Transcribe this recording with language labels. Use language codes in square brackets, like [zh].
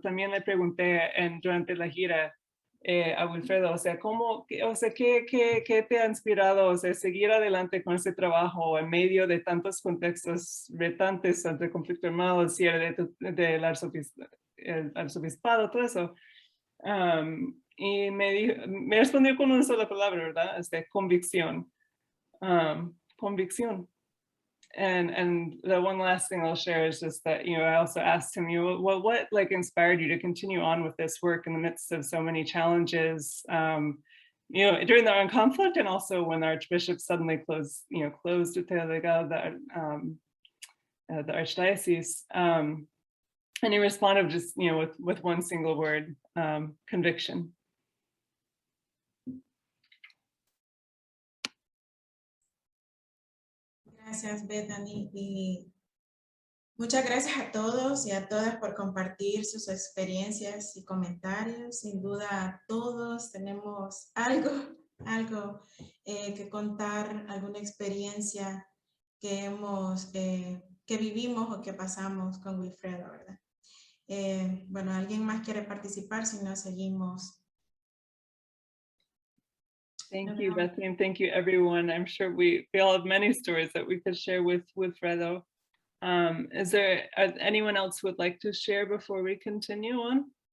[es] También le pregunté durante la gira a Wilfredo, ¿qué te ha inspirado, seguir adelante con este trabajo en medio de tantos contextos retantes ante conflicto armado, el cierre del arzobispado, todo eso? Y me respondió con una sola palabra, ¿verdad? Convicción. Convicción. [en] And the one last thing I'll share is just that, I also asked him, what inspired you to continue on with this work in the midst of so many challenges, during the armed conflict, and also when the Archbishop suddenly closed Tutela Legal, the Archdiocese. And he responded just, with one single word, conviction. [es] Gracias, Bethany, y muchas gracias a todos y a todas por compartir sus experiencias y comentarios. Sin duda, todos tenemos algo que contar, alguna experiencia que vivimos o que pasamos con Wilfredo, ¿verdad? Bueno, ¿alguien más quiere participar? Si no, seguimos. [en] Thank you, Bethany, and thank you, everyone. I'm sure we all have many stories that we could share with Wilfredo. Is there anyone else who would like to share before we continue on?